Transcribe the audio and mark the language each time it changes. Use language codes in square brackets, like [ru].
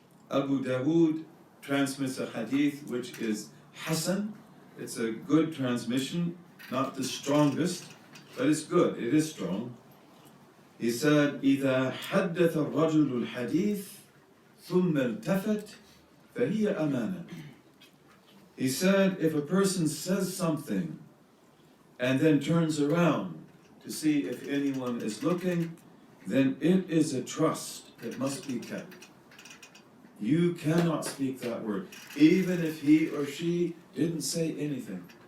[en] Abu Dawood transmits a hadith which is Hasan. It's a good transmission, not the strongest, but it's good, it is strong. He said, [ar] إِذَا حَدَّثَ الرَّجُلُ الْحَدِيثِ ثُمَّ الْتَفَتْ فَهِيَ أَمَانَةٌ. [en] He said, if a person says something and then turns around to see if anyone is looking, then it is a trust that must be kept. You cannot speak that word, even if he or she didn't say anything.